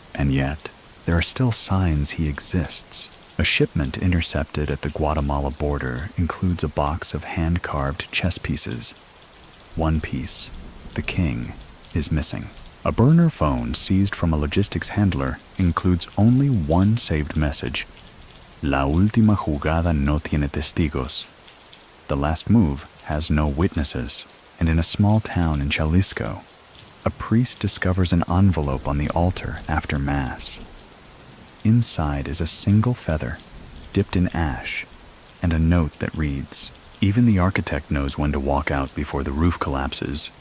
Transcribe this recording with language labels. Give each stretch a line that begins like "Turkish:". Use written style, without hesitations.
English: And yet, there are still signs he exists. A shipment intercepted at the Guatemala border includes a box of hand-carved chess pieces. One piece, the king, is missing. A burner phone seized from a logistics handler includes only one saved message.
Spanish: La última jugada no tiene testigos.
English: The last move has no witnesses. And in a small town in Jalisco, a priest discovers an envelope on the altar after Mass. Inside is a single feather, dipped in ash, and a note that reads, "Even the architect knows when to walk out before the roof collapses."